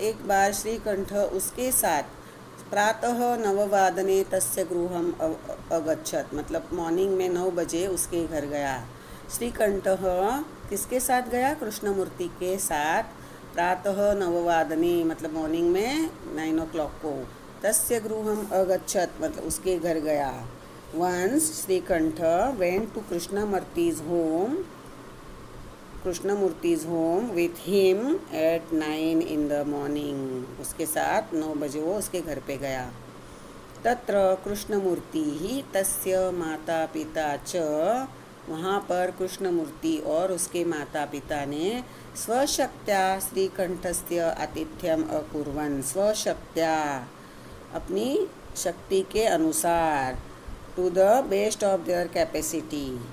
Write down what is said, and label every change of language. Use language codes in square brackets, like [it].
[hi] एक बार श्रीकंठ उसके साथ, [sa] प्रातः 9 तस्य गृहम् अगच्छत् [hi] मतलब मॉर्निंग में 9 बजे उसके घर गया। श्रीकंठः किसके साथ गया? कृष्णमूर्ति के साथ। प्रातः 9 मतलब मॉर्निंग में 9 o'clock को। [sa] तस्य गृहम् अगच्छत् [hi] मतलब उसके घर गया। [en] Once Srikantha went to Krishnamurti's home with him at 9 in the morning. [hi] उसके साथ 9 बजे वो उसके घर पे गया। [sa] तत्र कृष्णमूर्तिः तस्य माता पिता च, [hi] वहाँ पर कृष्णमूर्ति और उसके माता पिता ने [sa] स्वशक्त्या श्रीकंठस्य आतिथ्यम अकुर्वन्, [hi] स्वशक्त्या अपनी शक्ति के अनुसार, [en] to the best of their capacity,